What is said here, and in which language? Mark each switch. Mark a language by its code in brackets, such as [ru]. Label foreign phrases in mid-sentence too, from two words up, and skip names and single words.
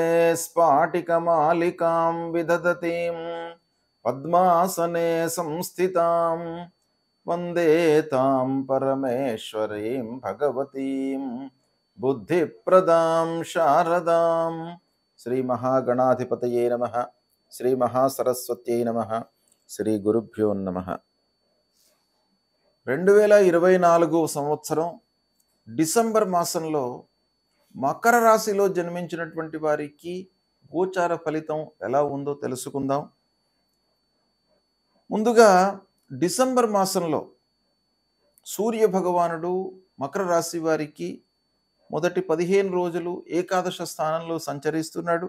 [sa] स्फाटिकमालिकां विदधतीं पद्मासने संस्थितां वन्दे तां परमेश्वरीं भगवतीं बुद्धिप्रदां शारदां श्री महागणाधिपतये नमः श्री महासरस्वत्यै नमः श्री गुरुभ्यो नमः [te] 2024 సంవత్సరం డిసెంబర్ మాసంలో మకర రాశిలో జన్మించినటువంటి వారికి గోచార ఫలితం ఎలా ఉందో తెలుసుకుందాం. ముందుగా డిసెంబర్ మాసంలో సూర్య భగవానుడు మకర రాశి వారికి మొదటి 15 రోజులు ఏకాదశ స్థానంలో సంచరిస్తున్నాడు.